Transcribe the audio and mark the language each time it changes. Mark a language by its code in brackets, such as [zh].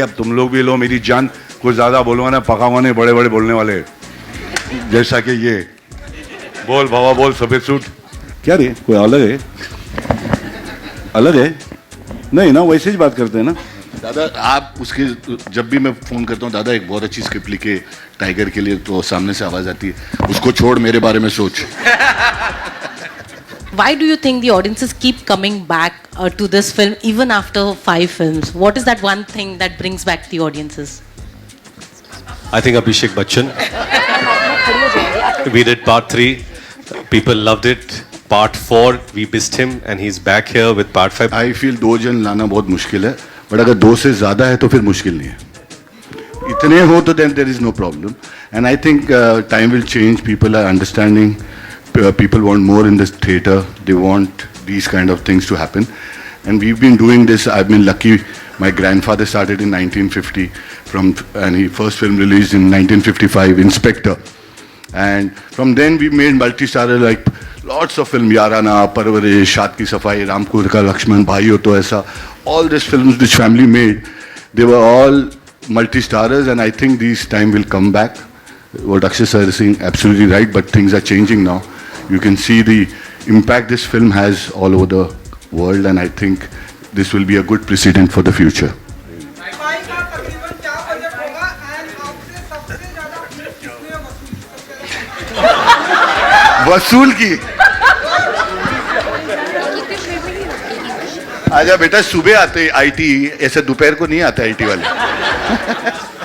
[hi] अब तुम लोग भी लो मेरी जान, कुछ ज़्यादा बोलूँगा ना पकाऊंगा नहीं, बड़े बड़े बोलने वाले, जैसा कि ये बोल बाबा बोल, सफ़ेद सूट. क्या रे, कोई अलग है? अलग है नहीं ना, वैसे ही बात करते हैं ना. दादा आप उसके, जब भी मैं फ़ोन करता हूँ, दादा एक बहुत अच्छी स्क्रिप्ट लिखे टाइगर के लिए, तो सामने से आवाज़ आती है, उसको छोड़ मेरे बारे में सोच. [en] Why do you think the audiences keep coming back to this film even after 5 films? What is that one thing that brings back the audiences? I think Abhishek Bachchan. We did part 3. People loved it. Part 4, we missed him, and he's back here with part 5. I feel [hi] 2 जन लाना बहुत मुश्किल है, but अगर 2 से ज़्यादा है तो फिर मुश्किल नहीं है. इतने हो तो [en] then there is no problem. And I think time will change. People are understanding. People want more in this theater. They want these kind of things to happen. And we've been doing this. I've been lucky. My grandfather started in 1950 and his first film released in 1955, Inspector. And from then we made multi-starrer like lots of films, Yarana, Parvarish, Shaad Ki Safai, Ramkur Ka Lakshman, Bhaiyo To Aisa. All these films which family made, they were all multi-starrers, and I think this time will come back. What Akshay sir is saying, absolutely right, but things are changing now. You can see the impact this film has all over the world, and I think this will be a good precedent for the future. [hi] सफाई का तकरीबन क्या budget होगा and आपसे सबसे ज्यादा fees किसने वसूल वसूल की? की आजा बेटा, सुबह आते आईटी, ऐसे दोपहर को नहीं आते आईटी वाले.